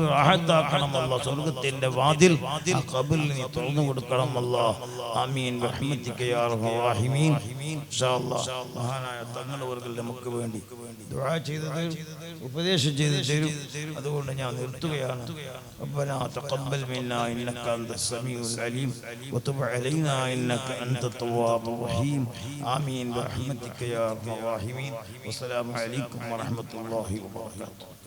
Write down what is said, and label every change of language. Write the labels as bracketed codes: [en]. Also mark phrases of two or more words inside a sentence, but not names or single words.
[ml] റാഹത്താക്കണം അല്ലാഹ് സ്വർഗ്ഗത്തിന്റെ വാതിൽ ഖബറിൽ നീ തുറന്നു കൊടുക്കണം അല്ലാഹ് [ar] آمين برحمتك يا أرحم الراحمين إن شاء الله [ml] മഹാനായ തങ്ങളവர்கள் നമുക്ക് വേണ്ടി ദുആ ചെയ്തത് ഉപദേശം ചെയ്തു തരും അതുകൊണ്ട് ഞാൻ നിർത്തുകയാണ് [ar] ربنا تقبل منا انك انت السميع العليم وتب علينا انك انت التواب الرحيم آمين برحمتك يا أرحم الراحمين والسلام عليكم ورحمة الله وبركاته.